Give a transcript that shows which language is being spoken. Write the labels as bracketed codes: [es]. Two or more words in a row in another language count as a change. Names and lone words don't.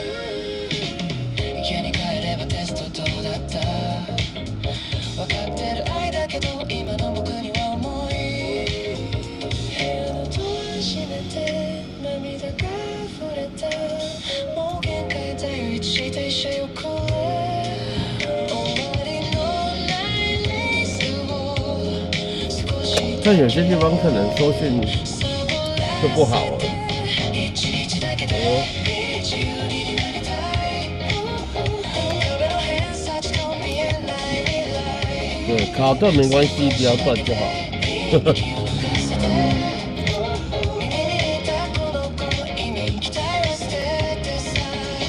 [ja] 家に帰ればテストどうだった、分かってる愛だけど今の僕には重い、部屋のドア閉めて涙が溢れた、もう限界だよ、一時停車よこれ、終わりのないレースを少し [zh] 但有些地方可能收讯就不好了。 [ja] 一日だけで自由になりたい、壁の偏差値の見えない未来、 [zh] 对，卡顿没关系，不要断就好。 [ja] 耳に入れたこの声に期待を捨ててさ、